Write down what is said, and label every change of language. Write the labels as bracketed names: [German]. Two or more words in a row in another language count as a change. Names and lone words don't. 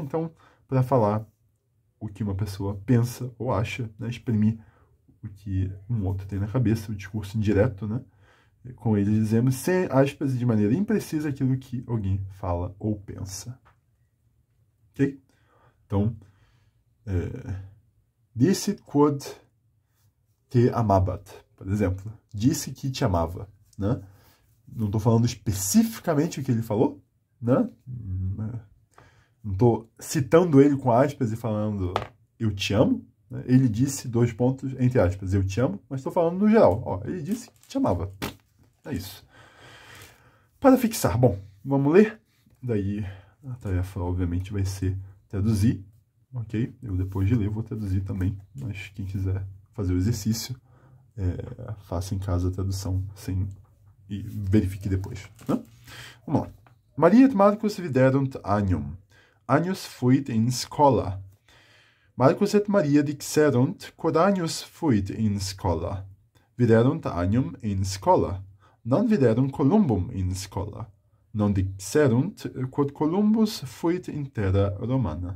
[Portuguese] Então, para falar o que uma pessoa pensa ou acha, né? Exprimir o que um outro tem na cabeça, o discurso indireto, né? Com ele dizemos, sem aspas e de maneira imprecisa, aquilo que alguém fala ou pensa. Ok? Então, disse [Latin] quod te amabat, [Portuguese] por exemplo. Disse que te amava, né? Não estou falando especificamente o que ele falou, né? Não estou citando ele com aspas e falando eu te amo. Ele disse, 2 pontos, entre aspas, eu te amo, mas estou falando no geral. Ó, ele disse que te amava. É isso. Para fixar, bom, vamos ler? Daí a tarefa, obviamente, vai ser traduzir, ok? Eu, depois de ler, vou traduzir também, mas quem quiser fazer o exercício, faça em casa a tradução e verifique depois. Né? Vamos lá. [Latin] Maria et Marcus viderunt agnum. Agnus fuit in scola. Marcus et Maria dixerunt, quod agnus fuit in scola. Viderunt agnum in scola. Non viderunt Columbum in scola. Non dixerunt, quod Columbus fuit in terra Romana.